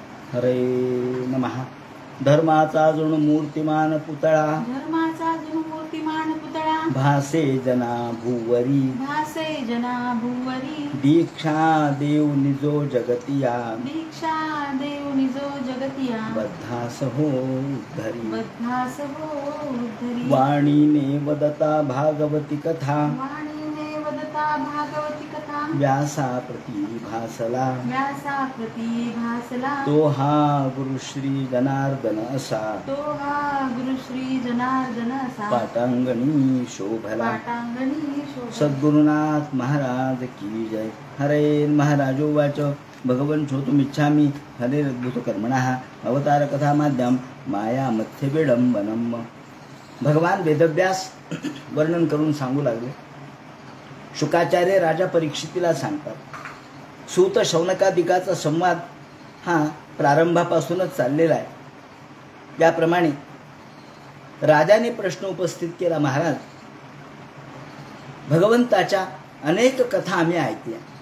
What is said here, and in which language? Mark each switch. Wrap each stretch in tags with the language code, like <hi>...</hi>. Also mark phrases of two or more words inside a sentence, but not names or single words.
<sa>हरे नमः.</sa> <mr>धर्माचा जणू मूर्तिमान पुतळा, धर्माचा जणू मूर्तिमान पुतळा, भासे जना भुवरी, भासे जना भुवरी. दीक्षा देव निजो जगतिया, दीक्षा देव निजो जगतिया. बद्धास हो उद्धरी, बद्धास हो उद्धरी. वाणीने वदता भागवती कथा, वाणीने वदता भागवती कथा. व्यासा प्रती भासला, व्यासा प्रती भासला. तो हा गुरु श्री जनार्दन असा, तो हा गुरु श्री जनार्दन असा. पाटांगणी शोभला. पाटांगणी शोभला. सद्गुरुनाथ महाराज की जय.</mr> <sa>हरे महाराजोवाच भगवन् श्रोतुमिच्छामि हरेरद्भुत कर्मणः अवतार कथा माध्यम माया मध्य विडंबनम.</sa> <mr>भगवान वेदव्यास वर्णन करून सांगू लागले. शुकाचार्य राजा परीक्षितीला सांगतात. सूत शौनकादिकाचा संवाद हा प्रारंभापासूनच चाललेला आहे. याप्रमाणे राजाने प्रश्न उपस्थित केला, महाराज भगवंताच्या अनेक कथा आम्ही ऐकल्या.</mr>